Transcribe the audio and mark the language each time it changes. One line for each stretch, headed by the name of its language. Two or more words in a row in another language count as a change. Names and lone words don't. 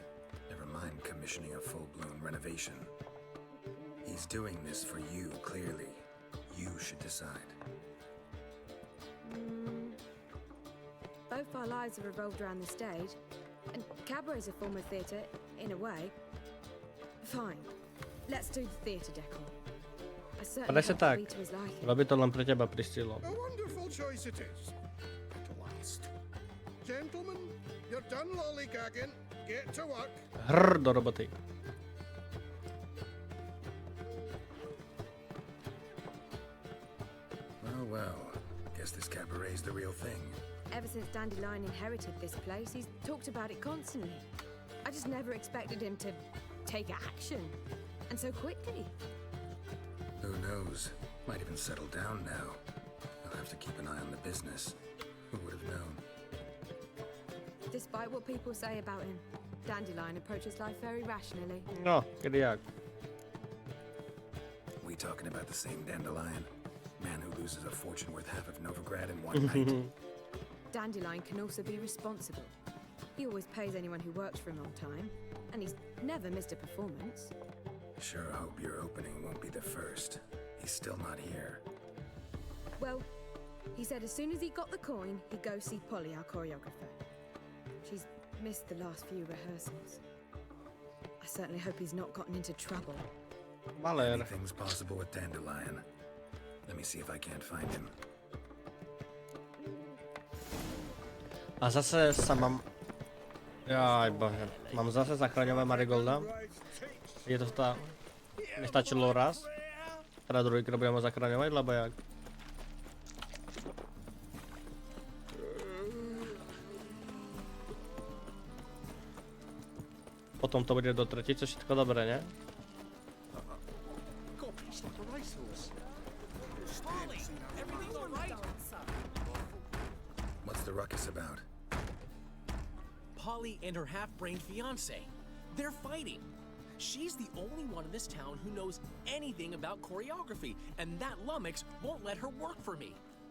English: Never mind commissioning a full-blown renovation. He's doing this for you, clearly. You should decide. Both our lives have revolved around the stage, and cabaret's a form of theatre, in a way. Fine, let's do the theatre decor. I certainly
Slovak: Ale sa
English: hope
Slovak: tak.
English: Rita was like it.
Slovak: Robí to len pre teba, Priscillo.
English: A wonderful choice it is. At last. Gentlemen, you're done lollygagging. Get to work.
Slovak: Hrr, do roboty.
English: Well, guess this cabaret's the real thing. Ever since Dandelion inherited this place, he's talked about it constantly. I just never expected him to take action, and so quickly. Who knows? Might even settle down now. I'll have to keep an eye on the business. Who would have known? Despite what people say about him, Dandelion approaches life very rationally.
Slovak: No, kedy jak?
English: We talking about the same Dandelion? Man who loses a fortune worth half of Novigrad in one night. Dandelion can also be responsible. He always pays anyone who works for him on time, and he's never missed a performance. Sure hope your opening won't be the first. He's still not here. Well, He said as soon as he got the coin, he'd go see Polly, our choreographer. She's missed the last few rehearsals. I certainly hope he's not gotten into trouble. Anything's possible with Dandelion. Let me see if I can't find him.
Slovak: A zase sa mám... Jaj bože, mám zase zachraňovať Marigolda. Je to tá... Nestačilo raz. Teda druhýkrát budem ho zachraňovať, lebo jak... Potom to bude do tretice všetko dobré, ne?
English: What's the ruckus about? Polly and her half-brained fiancé. They're fighting. She's the only one in this town who knows anything about choreography, and that lummox won't let her work for me.